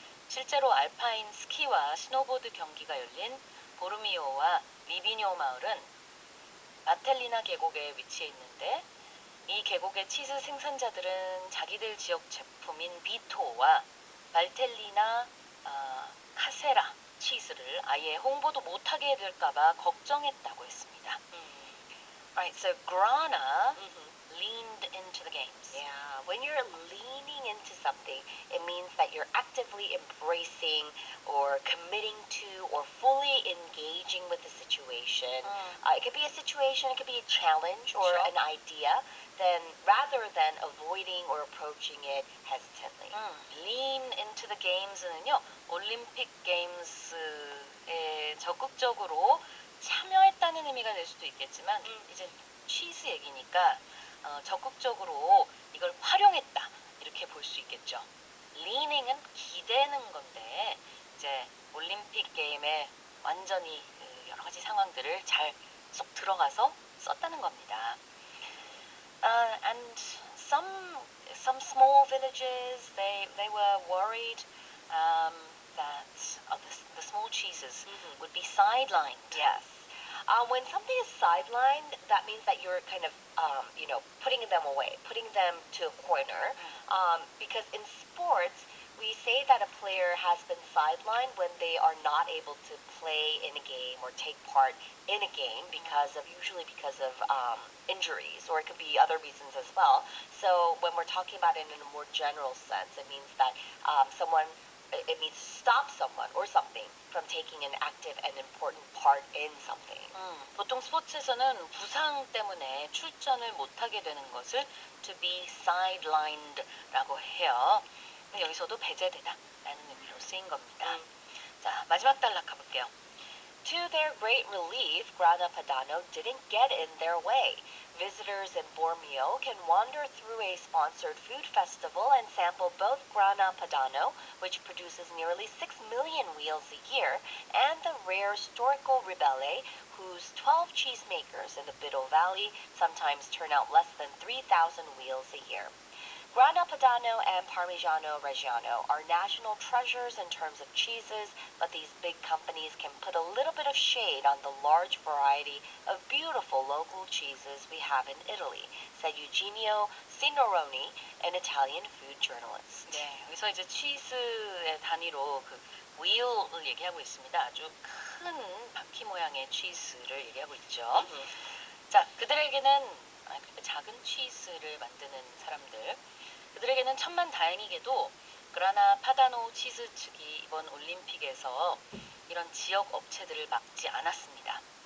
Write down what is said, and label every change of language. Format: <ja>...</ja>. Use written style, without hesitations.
<ko>실제로 알파인 스키와 스노보드 경기가 열린 보르미오와 리비뇨 마을은 마텔리나 계곡에 위치해 있는데 이 계곡의 치즈 생산자들은 자기들 지역 제품인 비토와 발텔리나 카세라 치즈를 아예 홍보도 못하게 될까봐 걱정했다고 했습니다.</ko> <en>Right, so Grana leaned into the games. Yeah, when you're leaning into something, it means that you're actively embracing or committing to or fully engaging with the situation. It could be a situation, it could be a challenge or Sure. an idea, then rather than avoiding or approaching it hesitantly. Lean into the games</en> <ko>는요, 올림픽 게임스에 적극적으로 참여했다는 의미가 될 수도 있겠지만 이제 치즈 얘기니까 적극적으로 이걸 활용했다 이렇게 볼 수 있겠죠. leaning은 기대는 건데 이제 올림픽 게임에 완전히 여러 가지 상황들을 잘 쏙 들어가서 썼다는 겁니다.</ko> <en>And some small villages they were worried that the small cheeses would be sidelined. Yes. When something is sidelined, that means that you're kind of, putting them away, putting them to a corner. Because in sports, we say that a player has been sidelined when they are not able to play in a game or take part in a game usually because of injuries, or it could be other reasons as well. So when we're talking about it in a more general sense, it means that it means stop someone or something from taking an active and important part in something.</en> <ko>보통 스포츠에서는 부상 때문에 출전을 못하게 되는 것을</ko> <en>to be sidelined</en> <ko>라고 해요. 여기서도 배제되다라는 의미로 쓰인 겁니다. 자, 마지막 단락 가볼게요.</ko> <en>To their great relief, Grana Padano didn't get in their way. Visitors in Bormio can wander through a sponsored food festival and sample both Grana Padano, which produces nearly 6 million wheels a year, and the rare Storico Ribelle, whose 12 cheesemakers in the Biddle Valley sometimes turn out less than 3,000 wheels a year. Grana Padano and Parmigiano Reggiano are national treasures in terms of cheeses, but these big companies can put a little bit of shade on the large variety of beautiful local cheeses we have in Italy, said Eugenio Signoroni, an Italian food journalist.</en> <ko>네, 여기서 이제 치즈의 단위로 그 wheel을 얘기하고 있습니다. 아주 큰 바퀴 모양의 치즈를 얘기하고 있죠. 자, 그렇게 작은 치즈를 만드는 사람들, 그들에게는 천만다행이게도 그라나 파다노 치즈 측이 이번 올림픽에서 이런 지역 업체들을 막지 않았습니다.</ko>